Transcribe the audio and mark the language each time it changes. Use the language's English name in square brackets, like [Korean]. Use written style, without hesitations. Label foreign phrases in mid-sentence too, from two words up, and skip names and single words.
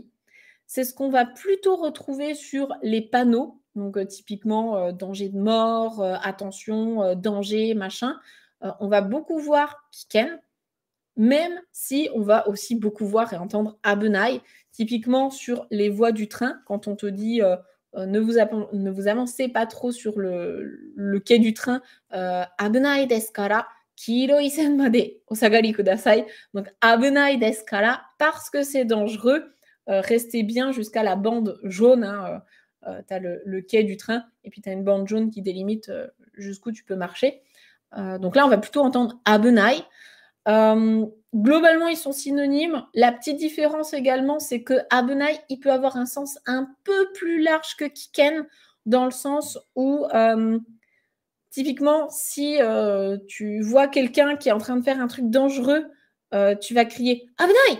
[French] C'est ce qu'on va plutôt retrouver sur les panneaux, donc typiquement danger de mort, attention, danger, machin. On va beaucoup voir kiken, même si on va aussi beaucoup voir et entendre abunai, typiquement sur les voies du train, quand on te dit ne vous avancez pas trop sur le quai du train, [Japanese] 危ないですから、黄色い線までお下がりください. Donc 危ないですから, [French] parce que c'est dangereux, restez bien jusqu'à la bande jaune. Hein, tu as le quai du train et puis tu as une bande jaune qui délimite jusqu'où tu peux marcher. Donc là, on va plutôt entendre abunai. Globalement, ils sont synonymes. La petite différence également, c'est que abunai, il peut avoir un sens un peu plus large que kiken, dans le sens où, typiquement, si tu vois quelqu'un qui est en train de faire un truc dangereux, tu vas crier abunai.